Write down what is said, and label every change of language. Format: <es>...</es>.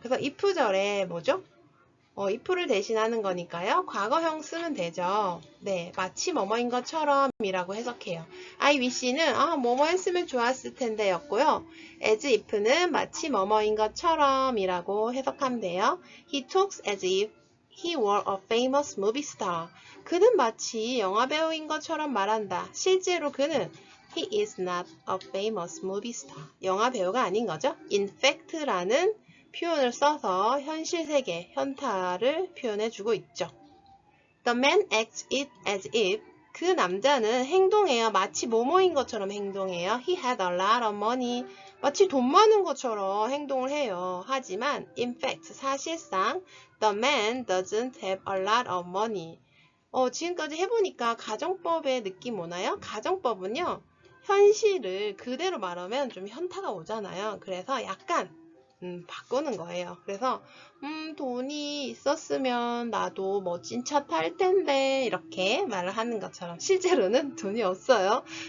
<ko>그래서 if절에 뭐죠? if를 대신하는 거니까요. 과거형 쓰면 되죠. 네, 마치 뭐뭐인 것처럼 이라고 해석해요. I wish는 뭐뭐 했으면 좋았을 텐데 였고요. as if는 마치 뭐뭐인 것처럼 이라고 해석하면 돼요.</ko> <en>He talks as if he were a famous movie star.</en> <ko>그는 마치 영화배우인 것처럼 말한다. 실제로 그는</ko> <en>He is not a famous movie star.</en> <ko>영화배우가 아닌 거죠. In fact라는 표현을 써서 현실 세계, 현타를 표현해주고 있죠.</ko> <en>The man acts it as if.</en> <ko>그 남자는 행동해요. 마치 뭐뭐인 것처럼 행동해요.</ko> <en>He had a lot of money.</en> <ko>마치 돈 많은 것처럼 행동을 해요. 하지만</ko> <en>in fact,</en> <ko>사실상</ko> <en>the man doesn't have a lot of money.</en> <ko>지금까지 해보니까 가정법의 느낌 오나요? 가정법은요. 현실을 그대로 말하면 좀 현타가 오잖아요. 그래서 약간 바꾸는 거예요. 그래서 돈이 있었으면 나도 멋진 차 탈 텐데 이렇게 말을 하는 것처럼 실제로는 돈이 없어요.</ko>